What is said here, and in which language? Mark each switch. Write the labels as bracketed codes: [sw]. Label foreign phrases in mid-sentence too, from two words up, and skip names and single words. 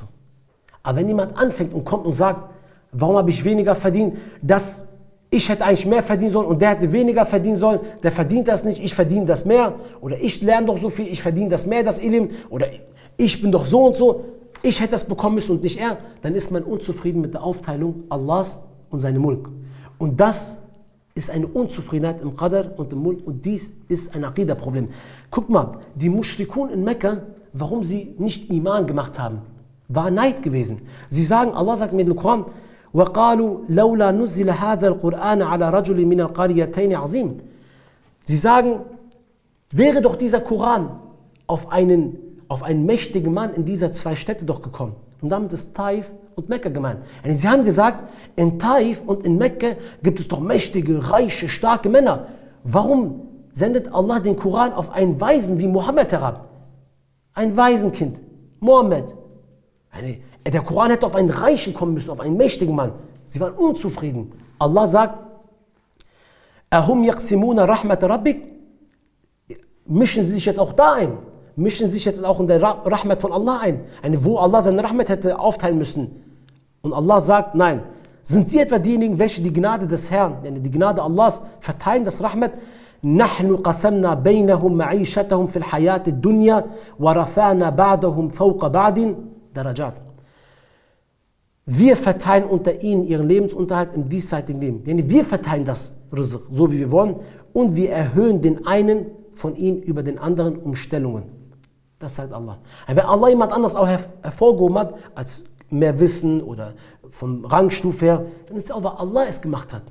[de] Aber wenn jemand anfängt und kommt und sagt, warum habe ich weniger verdient, ich hätte eigentlich mehr verdienen sollen und der hätte weniger verdienen sollen, der verdient das nicht, ich verdiene das mehr, oder ich lerne doch so viel, ich verdiene das mehr, das Ilim, oder ich bin doch so und so, ich hätte das bekommen müssen und nicht er, dann ist man unzufrieden mit der Aufteilung Allahs und seinem Mulk. Und das ist eine Unzufriedenheit im Qadr und im Mulk und dies ist ein Aqidah-Problem. Guck mal, die Mushrikun in Mekka, warum sie nicht Iman gemacht haben, war Neid gewesen. Sie sagen, Allah sagt mit dem Koran, [ar] وَقَالُوا لَوْلَا نُزِّلَ هَذَا الْقُرْآنَ عَلَى رَجُلٍ مِنَ الْقَرْيَتَيْنِ عَظِيمٍ. [de] Sie sagen, wäre doch dieser Koran auf einen mächtigen Mann in dieser 2 Städte doch gekommen. Und damit ist Taif und Mekka gemeint. Und sie haben gesagt, in Taif und in Mekka gibt es doch mächtige, reiche, starke Männer. Warum sendet Allah den Koran auf einen Weisen wie Mohammed herab? Ein Waisenkind, Mohammed. Der Koran hätte auf einen Reichen kommen müssen, auf einen mächtigen Mann. Sie waren unzufrieden. Allah sagt, [ar] أهم يقسمون رحمة ربك. [de] Mischen Sie sich jetzt auch da ein? Mischen Sie sich jetzt auch in der Rahmat von Allah ein? Wo Allah seine Rahmat hätte aufteilen müssen. Und Allah sagt, nein. Sind Sie etwa diejenigen, welche die Gnade des Herrn, die Gnade Allahs verteilen, das Rahmat? [ar] نحن قسمنا بينهم معيشتهم في الحياة الدنيا ورفعنا بعضهم فوق بعض درجات. [de] Wir verteilen unter ihnen ihren Lebensunterhalt im diesseitigen Leben. Wir verteilen das Rizq, so wie wir wollen, und wir erhöhen den einen von ihnen über den anderen um Stellungen. Das sagt Allah. Wenn Allah jemand anders auch hervorgehoben hat, als mehr Wissen oder vom Rangstufe her, dann ist es auch, weil Allah es gemacht hat.